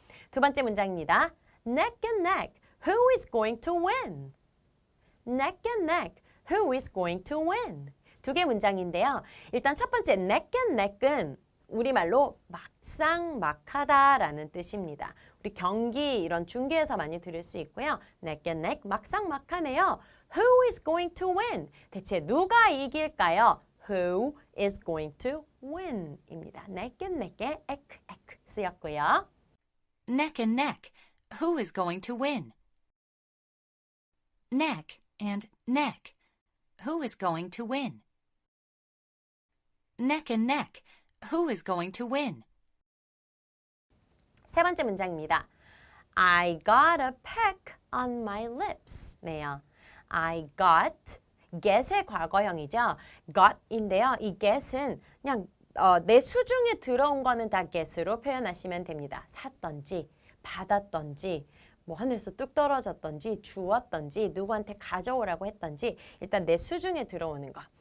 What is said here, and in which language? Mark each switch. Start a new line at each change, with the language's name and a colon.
Korean: 두 번째 문장입니다.
English: Neck and neck. Who is going to win? Neck and neck. Who is going to win?
Korean: 두 개 문장인데요. 일단 첫 번째
English: neck and neck
Korean: 은 우리말로 막상막하다라는 뜻입니다. 우리 경기 이런 중계에서 많이 들을 수 있고요.
English: neck and neck
Korean: 막상막하네요.
English: Who is going to win?
Korean: 대체 누가 이길까요?
English: Who is going to win?
Korean: 입니다.
English: neck and neck에 ek
Korean: 쓰였고요.
English: Neck and neck. Who is going to win? Neck and neck. Who is going to win? Neck and neck. Who is going to win?
Korean: 세 번째 문장입니다.
English: I got a peck on my lips.
Korean: 네요.
English: I got.
Korean: get의 과거형이죠. got인데요. 이 get은 그냥 내 수중에 들어온 거는 다 get으로 표현하시면 됩니다. 샀던지, 받았던지, 뭐 하늘에서 뚝 떨어졌던지, 주웠던지, 누구한테 가져오라고 했던지 일단 내 수중에 들어오는 거.